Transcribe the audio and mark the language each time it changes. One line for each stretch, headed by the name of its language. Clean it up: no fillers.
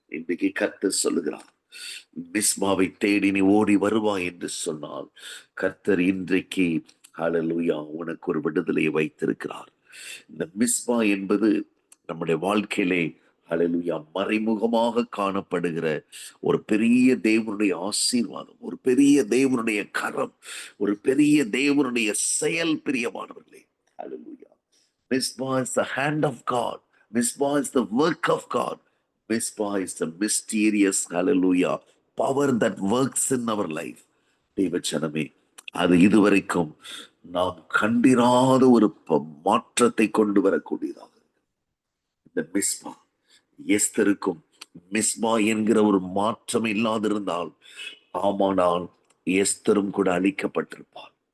Tamil: இன்றைக்கு கர்த்தர் சொல்லுகிறார், மிஸ்பாவை தேடி நீ ஓடி வருவாய் என்று சொன்னால், கர்த்தர் இன்றைக்கு ஹalleluya உனக்கு ஒரு விடுதலையை வைத்திருக்கிறார். இந்த மிஸ்பா என்பது நம்முடைய வாழ்க்கையிலே ஹalleluya மறைமுகமாக காணப்படுகிற ஒரு பெரிய தேவனுடைய ஆசீர்வாதம், ஒரு பெரிய தேவனுடைய கரம், ஒரு பெரிய தேவனுடைய செயல். பிரியமானவர்களே, ஹalleluya.
English: Mizpah is the hand of God. Mizpah is the work of God. Mizpah is the mysterious, hallelujah, power that works in our life.
Tamil: தேவச்சனமே, அது இதுவரைக்கும் நாம் கண்டிராத ஒரு மாற்றத்தை கொண்டு வரக்கூடியதாக இந்த மிஸ்பா. எஸ்தருக்கும் மிஸ்பா என்கிற ஒரு மாற்றம் இல்லாதிருந்தால், ஆமானால் எஸ்தரும் கூட அழிக்கப்பட்டிருப்பார்.